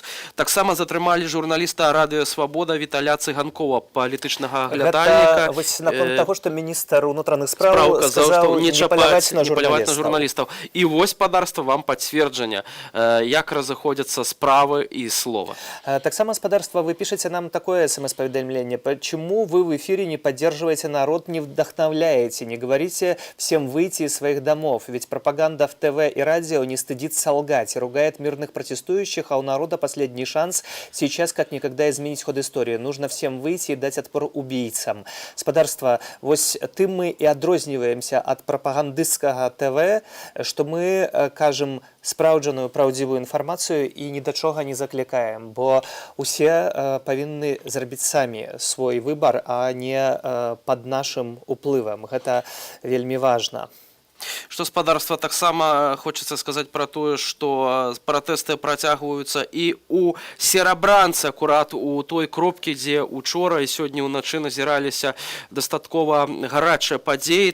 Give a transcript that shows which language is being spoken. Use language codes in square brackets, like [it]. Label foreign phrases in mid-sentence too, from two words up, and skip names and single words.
[be] Таксама затрымалі журналіста Радыё Свабода Віталя Цыганкова, палітычнага аглядальніка. Гэта вось наконт таго, што міністр унутраных спраў сказаў не паляваць на журналістаў. І вось, спадарства, вам пацверджанне, як разыходзяцца справы і слова. Таксама, спадарства, [ru] вы пишете нам такое смс-поведомление. Почему вы в эфире не поддерживаете народ, не вдохновляете, не говорите всем выйти из своих домов? Ведь пропаганда в ТВ и радио не стыдится лгать и ругает мирных протестующих, а у народа последний шанс сейчас как никогда изменить ход истории. Нужно всем выйти и дать отпор убийцам. [be] Спадарства, вось тым мы и адрозніваемся от пропагандысцкага ТВ, что мы кажем спраўджаную праўдзівую інфармацыю і ні да чога не заклікаем, бо усе павінны зрабіць самі свой выбар, а не пад нашым уплывам. Гэта вельмі важна. Што спадарства, таксама хочацца сказаць пра тое, што пратэсты працягваюцца і ў Серабранцы, акурат у той кропкі, дзе учора і сёння ўначы назіраліся дастаткова гарачыя падзеі.